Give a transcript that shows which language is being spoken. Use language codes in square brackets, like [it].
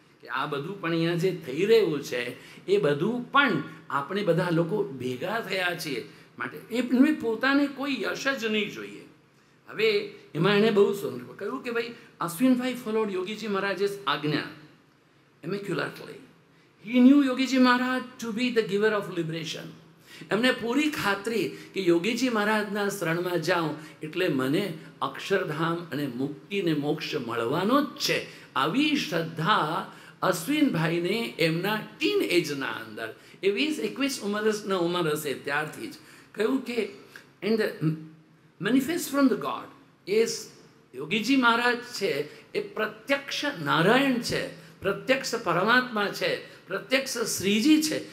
[gu] કે આ બધું પણ અહીંયા જે થઈ રહ્યું છે એ બધું પણ આપણે બધા લોકો ભેગા થયા છીએ માટે એમને પોતાને કોઈ યશ જ નહીં જોઈએ. હવે એમાં એણે બહુ સુંદર કહ્યું કે ભાઈ અશ્વિનભાઈ ફોલોડ યોગીજી મહારાજે આજ્ઞા immaculately. [en] He knew Yogiji Maharaj to be the giver of liberation. [gu] એમને પૂરી ખાતરી કે યોગીજી મહારાજના શરણમાં જાઉં એટલે મને અક્ષરધામ અને મુક્તિ ને મોક્ષ મળવાનો જ છે. આવી શ્રદ્ધા અશ્વિનભાઈને એમના ટીન એજના અંદર એ 20-21 વર્ષના ઉંમર હશે ત્યારથી જ કહ્યું કે [en] and manifest from the god [gu] એ યોગીજી મહારાજ છે એ પ્રત્યક્ષ નારાયણ છે, પ્રત્યક્ષ પરમાત્મા છે, પ્રત્યક્ષ શ્રીજી છે.